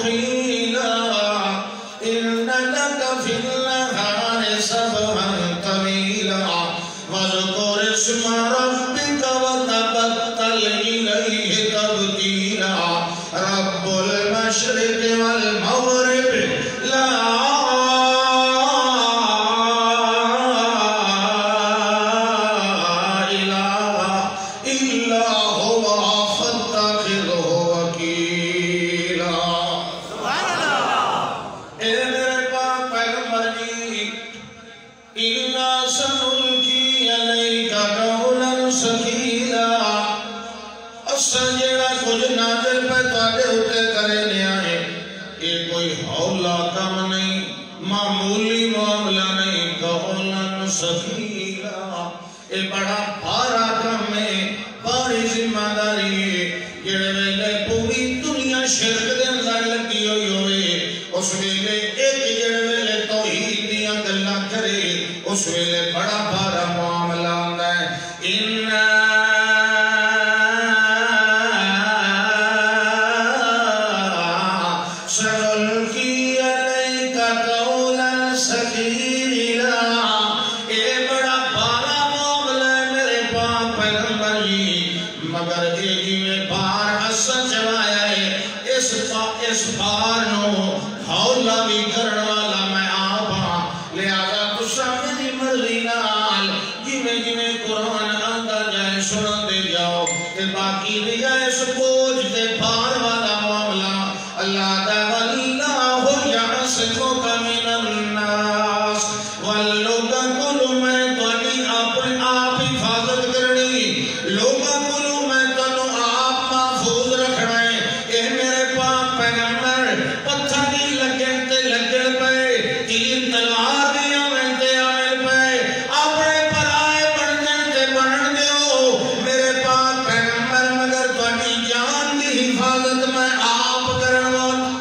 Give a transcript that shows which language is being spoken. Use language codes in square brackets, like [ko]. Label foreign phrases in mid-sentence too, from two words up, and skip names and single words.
[ar] قيلا إن لك في النهار سبحا طويلا واذكر اسم ربك وتبتل إليه تبتيلا رب المشرق والمغرب لا إله إلا هو فاتخذه وكيلا سبحان اللہ [pa] اے میرے پاک پیغمبر جی [ar] إِنَّا سَنُلْقِي عَلَيْكَ قَوْلًا ثَقِيلًا [pa] اساں جیڑا کچھ نازل پہ تواڈے اوتے کرنے آئے یہ کوئی ہولا کم نہیں معمولی معاملہ نہیں [ar] قولاً ثقیلا [pa] یہ بڑا بھارا کم ہے بڑی ذمہ داری ہے جڑے ویلے پوری دنیا شرک دے اندر لگی ہوئی ہوئے اس ویلے ایک جڑے ویلے توحید دیاں گلاں کرے اس ویلے بڑا بھارا معاملہ ہوندا ہے [ar] سنلقي عليك قولا ثقيلا [pa] اے بڑا بھارا معاملہ ہے میرے پاک پیغمبر جی مگر اے جویں بھار اساں چلایا ہے اس بھار نو ہولا بھی کرن والا میں آپ ہاں لہذا تساں میری مرضی نال جویں جویں قرآن آندا جائے سناندے جاؤ تے باقی رہیا اس بوجھ تے بھار والا معاملہ اللہ دا [ar] واللہ یعصمک من الناس [pa] واللوگاں کولوں میں تہاڈی اپنے آپ حفاظت کرنی لوگاں کولوں میں تانوں آپ محفوظ رکھنا ہے اے میرے پاک پیغمبر پتھر دی لگن تے لگن پے تیر تلوار دی آویں تے آویں پے اپنے پرائے بنن تے بنن دیو میرے پاک پیغمبر مگر تہاڈی جان دی حفاظت میں آپ کرن والا